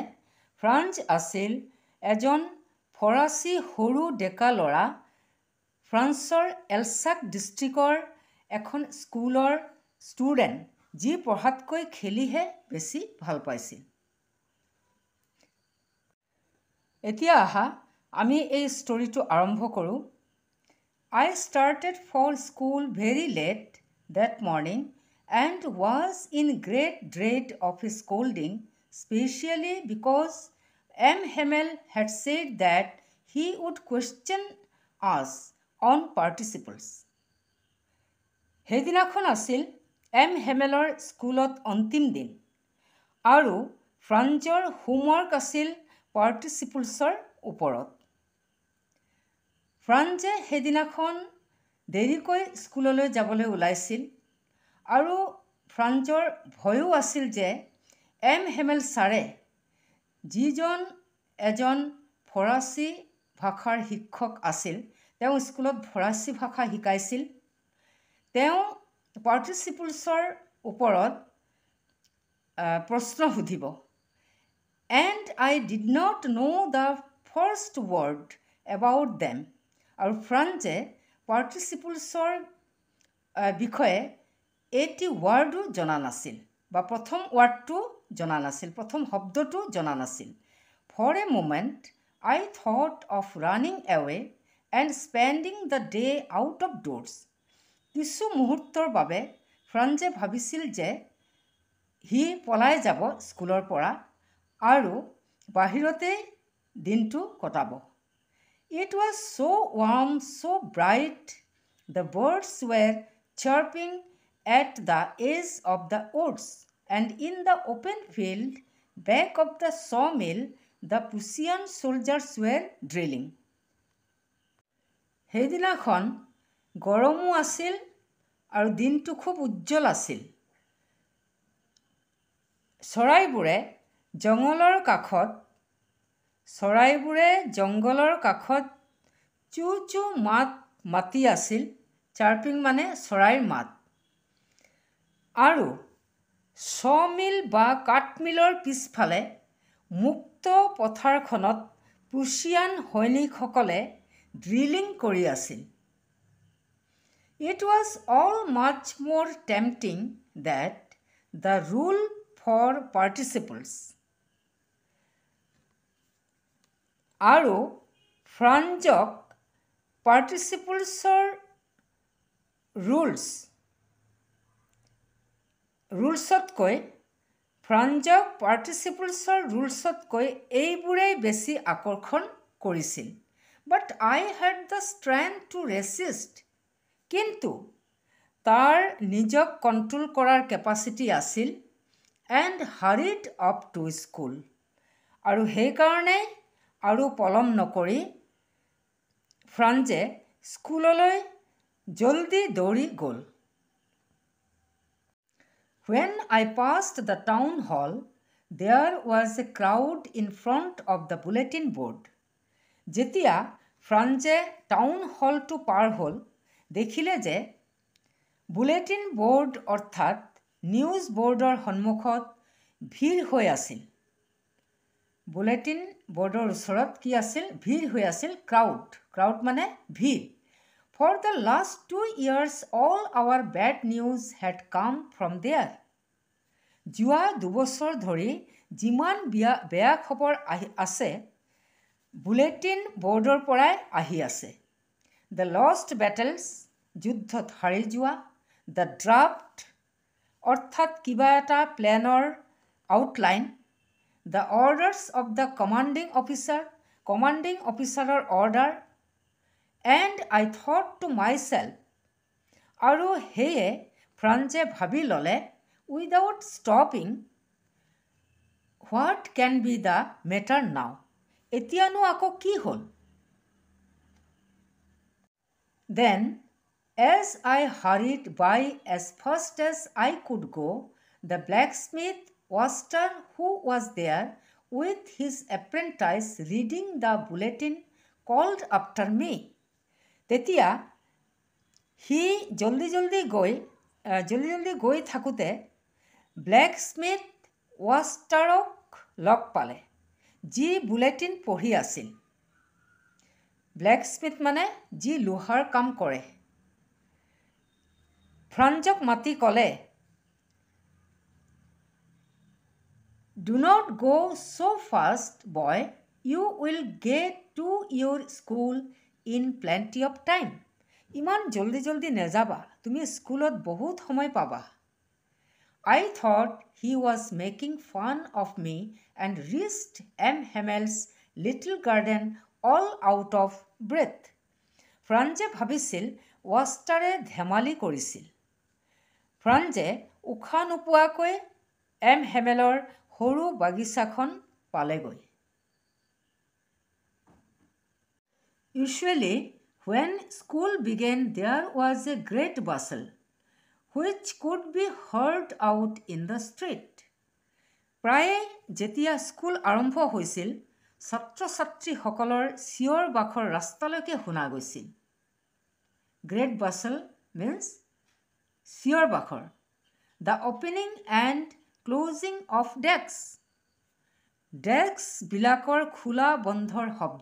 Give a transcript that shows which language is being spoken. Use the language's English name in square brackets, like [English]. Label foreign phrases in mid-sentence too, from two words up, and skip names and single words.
[Assamese] ফ্ৰান্স আছিল এজন ফৰাচী সৰু ডেকা ল'ৰা, ফ্ৰান্সৰ এলছাক ডিষ্ট্ৰিক্টৰ এখন স্কুলৰ ষ্টুডেণ্ট, যি পঢ়াতকৈ খেলিহে বেছি ভাল পাইছিল। এতিয়া আহা আমি এই ষ্টৰিটো আৰম্ভ কৰোঁ। [English] I started for school very late that morning and was in great dread of scolding, especially because Hamel had said that he would question us on participles. [Assamese] সেইদিনাখন আছিল হেমেলৰ স্কুলত অন্তিম দিন আৰু ফ্ৰান্সৰ হোমৱৰ্ক আছিল পাৰ্টিচিপলছৰ ওপৰত। ফ্ৰান্সে সেইদিনাখন দেৰিকৈ স্কুললৈ যাবলৈ ওলাইছিল আৰু ফ্ৰান্সৰ ভয়ো আছিল যে হেমেল ছাৰে, যিজন এজন ফৰাচী ভাষাৰ শিক্ষক আছিল, তেওঁ স্কুলত ফৰাচী ভাষা শিকাইছিল, তেওঁ পাৰ্টিচিপলছৰ ওপৰত প্ৰশ্ন সুধিব। [English] And I did not know the first word about them. [Assamese] আৰু ফ্ৰান্সে পাৰ্টিচিপলছৰ বিষয়ে এটি ৱাৰ্ডো জনা নাছিল, বা প্ৰথম ৱাৰ্ডটো জনা নাছিল, প্ৰথম শব্দটো জনা নাছিল। [English] For a moment, I thought of running away and spending the day out of doors. [Assamese] কিছু মুহূৰ্তৰ বাবে ফ্ৰান্সে ভাবিছিল যে সি পলাই যাব স্কুলৰ পৰা আৰু বাহিৰতে দিনটো কটাব। [English] It was so warm, so bright. The birds were chirping at the edge of the woods, and in the open field back of the sawmill, the Prussian soldiers were drilling. [Assamese] সেইদিনাখন গৰমো আছিল আৰু দিনটো খুব উজ্জ্বল আছিল। চৰাইবোৰে জংঘলৰ কাষত চু চু মাত মাতি আছিল। চাৰ্পিং মানে চৰাইৰ মাত। আৰু শ্বমিল বা কাঠমিলৰ পিছফালে মুক্ত পথাৰখনত প্ৰুছিয়ান সৈনিকসকলে ড্ৰিলিং কৰি আছিল। [English] It was all much more tempting that the rule for participles. [Assamese] আৰু ফ্ৰাঞ্জক [English] participlesৰ rulesতকৈ [Assamese] এইবোৰেই বেছি আকৰ্ষণ কৰিছিল। [English] But I had the strength to resist. [Assamese] কিন্তু তাৰ নিজক কণ্ট্ৰল কৰাৰ কেপাচিটি আছিল। [English] And hurried up to school. [Assamese] আৰু সেইকাৰণে আৰু পলম নকৰি ফ্ৰাঞ্জে স্কুললৈ জলদি দৌৰি গ'ল। [English] When I passed the town hall, there was a crowd in front of the bulletin board. [Assamese] যেতিয়া ফ্ৰাঞ্জে টাউন হলটো পাৰ হ'ল, দেখিলে যে [English] bulletin board [Assamese] অৰ্থাৎ [English] news boardৰ [Assamese] সন্মুখত ভিৰ হৈ আছিল। [English] bulletin boardৰ [Assamese] ওচৰত কি আছিল? ভিৰ হৈ আছিল। ক্ৰাউড মানে ভিৰ। [English] For the last 2 years, all our bad news had come from there. [Assamese] যোৱা 2 বছৰ ধৰি যিমান বেয়া খবৰ আছে [English] bulletin boardৰ [Assamese] পৰাই আহি আছে। [English] The lost battles, [Assamese] যুদ্ধত হাৰি যোৱা। [English] The draft, [Assamese] অৰ্থাৎ কিবা এটা প্লেনৰ আউটলাইন। [English] The orders of the commanding officer, commanding officerৰ order। And I thought to myself, [Assamese] আৰু সেয়ে ফ্ৰাঞ্জে ভাবি ল'লে, [English] without stopping, what can be the matter now? [Assamese] এতিয়ানো আকৌ কি হ'ল? [English] Then, as I hurried by as fast as I could go, the blacksmith Waster, who was there with his apprentice reading the bulletin, called after me. [Assamese] তেতিয়া সি জলদি গৈ থাকোঁতে ব্লেকস্মিথ ৱাষ্টাৰক লগ পালে, যি বুলেটিন পঢ়ি আছিল। ব্লেকস্মিথ মানে যি লোহাৰ কাম কৰে। ফ্ৰাঞ্জক মাতি ক'লে, [English] Do not go so fast, boy. You will get to your school in plenty of time. [Assamese] ইমান জলদি নেযাবা, তুমি স্কুলত বহুত সময় পাবা। [English] I thought he was making fun of me and reached M. Hammel's little garden all out of breath. [Assamese] ফ্ৰাঞ্জে ভাবিছিল ৱাষ্টাৰে ধেমালি কৰিছিল। ফ্ৰাঞ্জে উশাহ নোপোৱাকৈ এম হেমেলৰ সৰু বাগিচাখন পালেগৈ। [English] Usually, when school began, there was a great bustle, which could be heard out in the street. [Assamese] প্ৰায়ে যেতিয়া স্কুল আৰম্ভ হৈছিল, ছাত্ৰ ছাত্ৰীসকলৰ চিঞৰ বাখৰ ৰাস্তালৈকে শুনা গৈছিল। [English] great bustle means [Assamese] চিঞৰ বাখৰ। [English] the opening and closing of deskবিলাকৰ [Assamese] খোলা বন্ধৰ শব্দ।